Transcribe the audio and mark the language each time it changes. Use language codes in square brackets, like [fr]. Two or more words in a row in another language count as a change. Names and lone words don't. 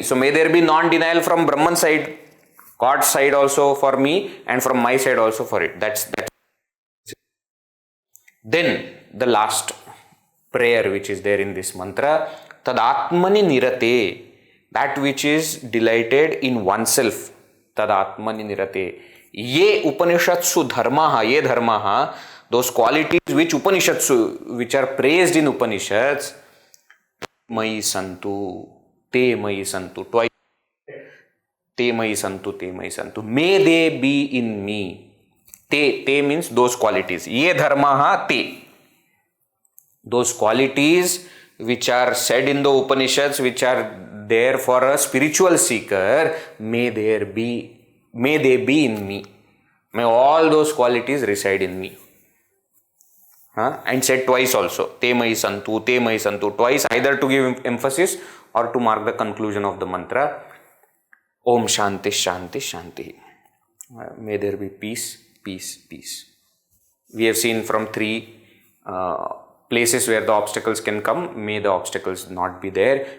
[en] So may there be non-denial from Brahman side, God's side also for me, and from my side also for it. That's. Then the last prayer which is there in this mantra, [sa] तदात्मनि निरते, [en] that which is delighted in oneself. [sa] तदात्मनि निरते। ये उपनिषत्सु धर्माः, ये धर्माः, [en] those qualities which Upanishadsu, which are praised in Upanishads, [sa] मयि सन्तु, ते मयि सन्तु, twice. ते मयि सन्तु, ते मयि सन्तु. [en] May they be in me. Te means those qualities. [sa] ये धर्माः ते. [en] Those qualities which are said in the Upanishads, which are there for a spiritual seeker, may they be in me. May all those qualities reside in me. And said twice also. [sa] ते मयि सन्तु, [en] twice, either to give emphasis or to mark the conclusion of the mantra. [sa] ॐ शान्ति शान्ति शान्ति. [en] May there be peace, peace, peace. We have seen from three places where the obstacles can come. May the obstacles not be there.